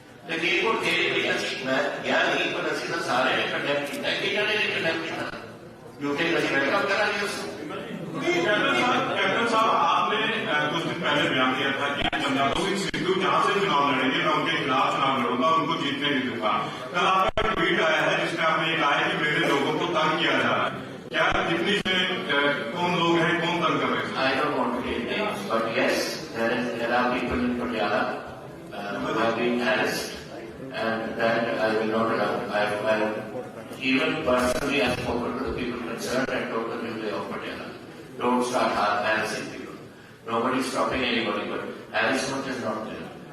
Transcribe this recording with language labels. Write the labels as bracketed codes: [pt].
[pa] ਲਖੀਮਪੁਰ ਖੇੜੀ ਵੀ ਅਸੀਂ ਮੈਂ ਗਿਆ ਨਹੀਂ ਪਰ ਅਸੀਂ ਤਾਂ ਸਾਰੇ ਨੇ ਕੰਡੈਮ ਕੀਤਾ ਕਿ ਇਹਨਾਂ ਨੇ ਕੰਡੈਮ ਕੀਤਾ ਯੂਕੇ ਅਸੀਂ ਵੈਲਕਮ ਕਰਾਂਗੇ ਉਸ [hi] कैप्टन साहब आपने कुछ दिन पहले बयान दिया था कि पंजाब सिद्धू जहां से चुनाव लड़ेंगे मैं उनके खिलाफ चुनाव लड़ूंगा उनको जीतने नहीं दूंगा कल आपका ट्वीट आया है जिसमें आपने ये कहा है कि मेरे लोगों को तंग किया जा रहा है क्या जितनी में कौन लोग हैं कौन तंग कर रहे हैं [en] I don't want to take names, but yes, there are people in Patiala who have been harassed, and that I will not allow. I've even personally I've spoken to the people concerned and told them they of Patiala. Don't start harassing people. Nobody is stopping anybody, but harassment is not there.